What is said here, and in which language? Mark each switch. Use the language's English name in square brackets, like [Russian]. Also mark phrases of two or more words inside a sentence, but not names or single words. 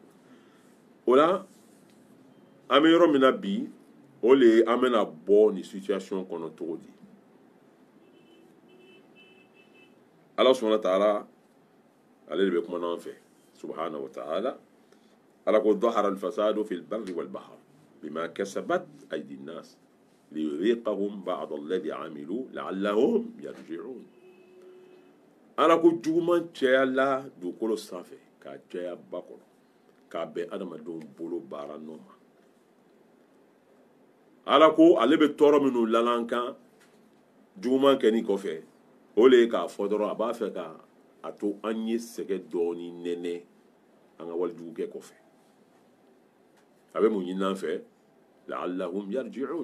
[Bambara] o la an bɛ yɔrɔ min na bi o le ye an bɛna bɔ nin situation kɔnɔ cogo di Ala [Arabic] سبحانه وتعالى [Bambara] ale de bɛ kuma n'an fɛ [Arabic] سبحانه وتعالى [Bambara] Ala ko [Arabic] ظهر الفساد في البر والبحر بما كسبت أيدي الناس ليذيقهم بعض الذي عملوا لعلهم يرجعون [Bambara] Ala ko juguman cayala dugukolo sanfɛ k'a caya ba kɔnɔ k'a bɛn adamadenw bolo baara nɔ ma Ala ko ale bɛ tɔɔrɔ minnu lalan kan juguman kɛni kɔfɛ o le ye k'a fɔ dɔrɔn a b'a fɛ ka a to an ye sɛgɛ dɔɔni nɛnɛ an ka walijugukɛ kɔfɛ a bɛ mun ɲini an fɛ [Arabic] لعلهم يرجعون